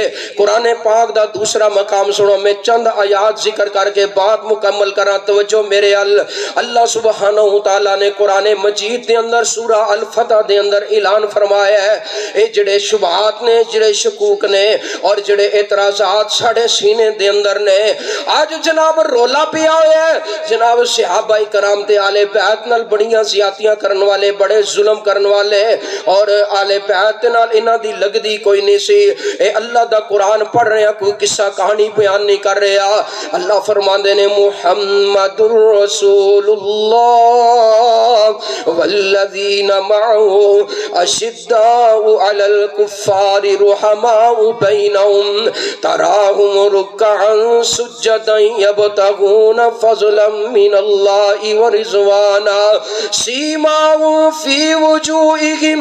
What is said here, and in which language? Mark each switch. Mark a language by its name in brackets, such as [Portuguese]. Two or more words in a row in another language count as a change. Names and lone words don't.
[Punjabi] قرآن پاک دا دوسرا مقام سنو، میں چند آیات ذکر کر کے بات مکمل کرا، توجہ میرے اللہ [Arabic] سبحانہ وتعالی [Punjabi] نے قرآن مجید دے اندر سورہ الفتح دے اندر اعلان فرمایا ہے، اے جڑے شبہات نے، جڑے شکوک نے اور جڑے اعتراضات ساڑے سینے دے اندر نے، آج جناب رولا پیا ہویا ہے، جناب صحابہ کرام تے آل بیت نال بڑیاں زیادتیاں کرن والے، بڑے ظلم کرن والے، اور آل بیت نال انہاں دی لگ دی کوئی نہیں سی۔ [Urdu] اے اللہ دا قرآن پڑھ رہے ہیں، کوئی قصہ کہانی بیان نہیں کر رہے ہیں۔ [Punjabi] اللہ فرماندے نے [Arabic] محمد رسول اللہ والذین معه اشداء علی الکفار رحماء بینہم تراہم رکعا سجدا یبتغون فضلا من اللہ ورضوانا سیماہم فی وجوہہم